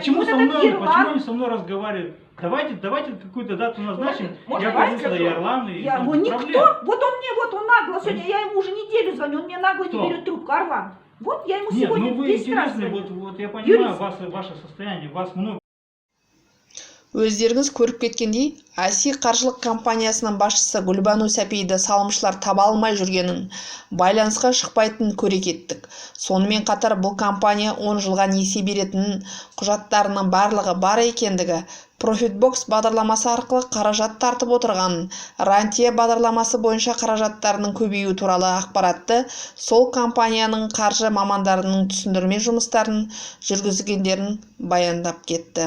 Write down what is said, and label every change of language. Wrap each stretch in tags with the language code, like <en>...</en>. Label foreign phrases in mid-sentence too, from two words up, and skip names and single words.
<ru>Почему они со мной разговаривают? Давайте какую-то дату назначим. Я позвоню сюда и Орлан, и никто. Вот он нагло сегодня, я ему уже неделю звоню, он мне нагло не берет трубку, Орлан. Вот я ему сегодня 10 раз звоню. Вот я понимаю ваше состояние, вас много.</ru> <kk>Өздеріңіз көріп кеткендей, IC қаржылық компаниясының басшысы Гульбану Сапейді салымшылар таба алмай жүргенін, байланысқа шықпайтынын көре кеттік. Сонымен қатар бұл компания 10 жылға несие беретінін, құжаттарының барлығы бар екендігі, Profitbox бағдарламасы арқылы қаражат тартып отырғанын, рантье бағдарламасы бойынша қаражаттарының көбеюі туралы ақпаратты сол компанияның қаржы мамандарының түсіндірме жұмыстарын жүргізгендерін баяндап кетті.</kk>